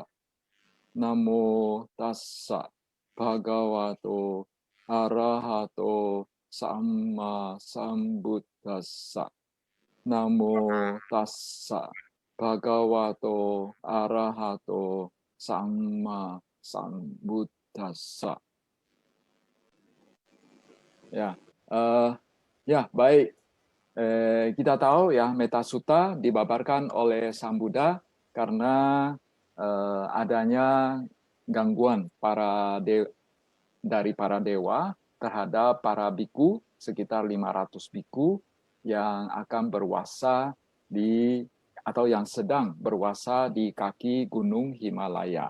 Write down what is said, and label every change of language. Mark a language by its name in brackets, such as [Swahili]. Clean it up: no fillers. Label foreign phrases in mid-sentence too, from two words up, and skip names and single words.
[Pali] Namo tassa bhagavato arahato samma sambuddhassa. Namo tassa bhagavato arahato samma sambuddhassa. [Indonesian] Ya, ya baik. Kita tahu ya Metta Sutta dibabarkan oleh Sang Buddha karena adanya gangguan dari para dewa terhadap para biku, sekitar 500 biku yang akan berwasa atau yang sedang berwasa di kaki Gunung Himalaya.